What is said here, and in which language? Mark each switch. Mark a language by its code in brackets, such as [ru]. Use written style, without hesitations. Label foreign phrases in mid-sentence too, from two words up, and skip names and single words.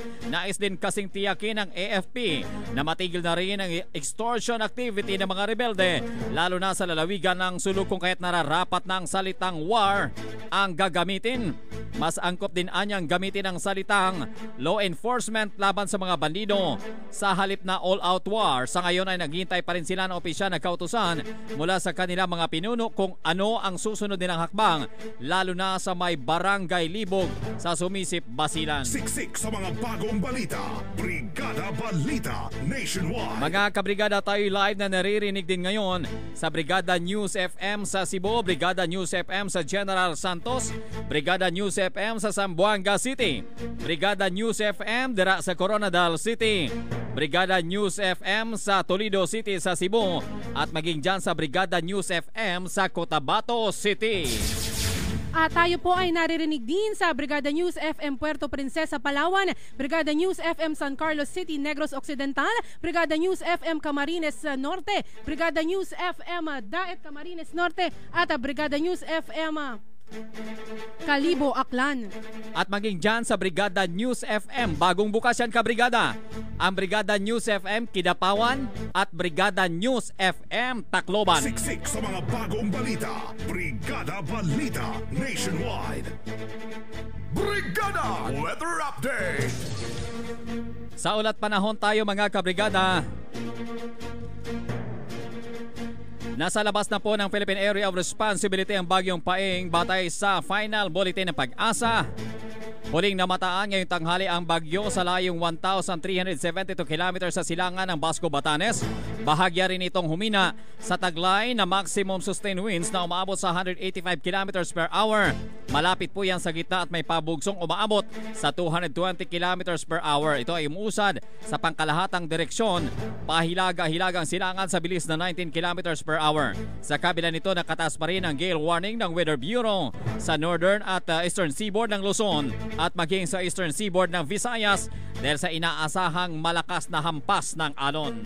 [tl] Nais din kasing tiyakin ng AFP na matigil na rin ang [en] extortion activity [tl] ng mga mga rebelde, lalo na sa lalawigan ng sulok kung kaya't nararapat ng salitang war ang gagamitin. Mas angkop din anyang gamitin ang salitang [en] law enforcement [tl] laban sa mga bandido sa halip na [en] all-out war. [tl] Sa ngayon ay naghihintay pa rin sila ng opisyal na kautusan mula sa kanila mga pinuno kung ano ang susunod nilang hakbang, lalo na sa may barangay Libog sa Sumisip, Basilan. Siksik sa mga bagong balita. Brigada Balita Nationwide. Mga kabrigada, tayo live na naririnig din ngayon sa Brigada News FM sa Cebu, Brigada News FM sa General Santos, Brigada News FM sa Zamboanga City, Brigada News FM dira sa Coronadal City, Brigada News FM sa Toledo City sa Cebu, at maging dyan sa Brigada News FM sa Cotabato City. At tayo po ay naririnig din sa Brigada News FM Puerto Princesa, Palawan, Brigada News FM San Carlos City, Negros Occidental, Brigada News FM Camarines Norte, Brigada News FM Daet Camarines Norte, at Brigada News FM Kalibo, Aklan. At maging dyan sa Brigada News FM, bagong bukas yan kabrigada, ang Brigada News FM Kidapawan at Brigada News FM Tacloban. Siksik sa mga bagong balita. Brigada Balita Nationwide. Brigada Weather Update. Sa ulat panahon tayo mga kabrigada. Nasa labas na po ng Philippine Area of Responsibility ang bagyong Paeng batay sa [en] final bulletin [tl] ng Pag-asa. Huling namataan ngayong tanghali ang bagyo sa layong 1,372 km sa silangan ng Basco, Batanes. Bahagya rin itong humina sa taglay na [en] maximum sustained winds [tl] na umaabot sa 185 [en] km per hour. [tl] Malapit po yan sa gitna at may pabugsong umaabot sa 220 [en] km per hour. [tl] Ito ay umuusad sa pangkalahatang direksyon, pahilaga-hilagang silangan sa bilis na 19 [en] km per hour. [tl] Sa kabila nito, nakataas pa rin ang [en] gale warning [tl] ng Weather Bureau sa northern at [en] eastern seaboard [tl] ng Luzon at maging sa [en] eastern seaboard [tl] ng Visayas dahil sa inaasahang malakas na hampas ng alon.